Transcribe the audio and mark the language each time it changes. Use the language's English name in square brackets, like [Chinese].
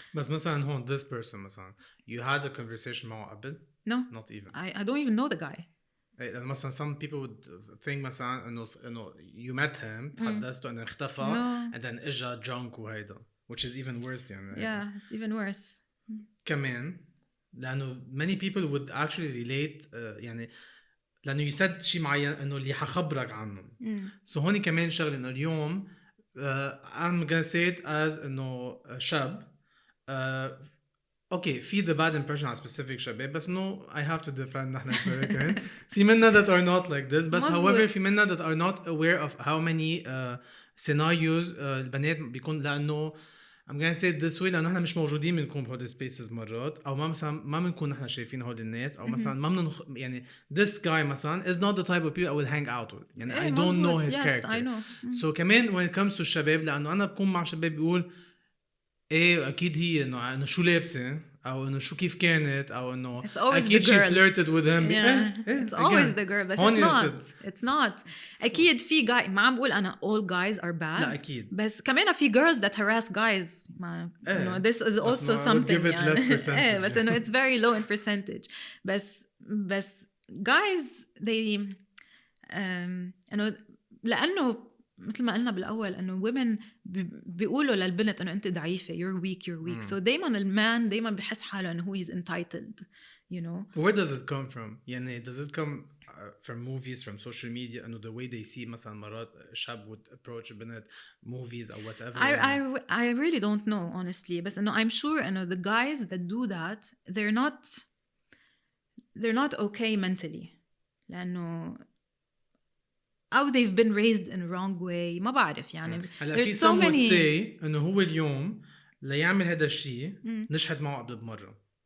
[Arabic] بس مثلا هون [English] this person [Arabic] مثلا [English] you had a conversation [Arabic] معه قبل? [English] No. Not even. I don't even know the guy. مثلا some people would think [Arabic] مثلا انه [English] you met him [Arabic] تحدثتوا انه اختفى [English] and then [Arabic] اجا [English] drunk [Arabic] وهيدا [English] which is even worse يعني. Yeah, it's even worse. [Arabic] كمان لانه [English] many people would actually relate [Arabic] يعني لانه يسد شيء معين انه اللي حخبرك عنه. [English] So [Arabic] هون كمان شغله انه اليوم [English] I'm gonna say it as [Arabic] انه شاب اوكي في [English] the bad impression [Arabic] على [English] specific [Arabic] شباب بس [English] no I have to defend [Arabic] نحن الشباب كمان في منا [English] that are not like this [Arabic] بس [English] however [Arabic] في منا [English] that are not aware of how many scenarios [Arabic] البنات بيكون لأنه [English] I'm gonna say it this way [Arabic] لأنه نحن مش موجودين بنكون بهول [English] spaces [Arabic] مرات أو ما بنكون نحن شايفين هول الناس أو مثلا ما يعني [English] this guy [Arabic] مثلا [English] is not the type of people I would hang out with [Arabic] يعني [English] I don't know his character. I know. So [Arabic] كمان [English] when it comes to [Arabic] الشباب لأنه أنا بكون مع شباب بيقول ايه اكيد هي انه شو لابسه او انه شو كيف كانت او انه اكيد [English] she flirted with him. It's always the girl [Arabic] بس [English] it's not [Arabic] اكيد في [English] guy [Arabic] ما عم بقول انا [English] all guys are bad [Arabic] لا اكيد بس كمان في [English] girls that harass guys ما this is also something give it less percentage [Arabic] بس انه [English] it's very low in percentage [Arabic] بس [English] guys they [Arabic] انه لانه مثل ما قلنا بالأول إنه [English] women [Arabic] بيقولوا للبنت إنه أنت ضعيفة [English] you're weak so [Arabic] دايماً المان دايماً بيحس حاله إنه [English] he is entitled you know. Where does it come from [Arabic] يعني [English] does it come from movies from social media [Arabic] إنه [English] the way they see [Arabic] مثلا مرات شاب [English] would approach [Arabic] بنت [English] movies or whatever. I really don't know honestly [Arabic] بس إنه [English] I'm sure إنه the guys that do that they're not okay mentally [Arabic] لأنه أو [English] they've been raised in a wrong way [Arabic] ما بعرف يعني. هلا في [English] some would say [Arabic] إنه هو اليوم ليعمل هذا الشيء نجحت معه قبل بمرة.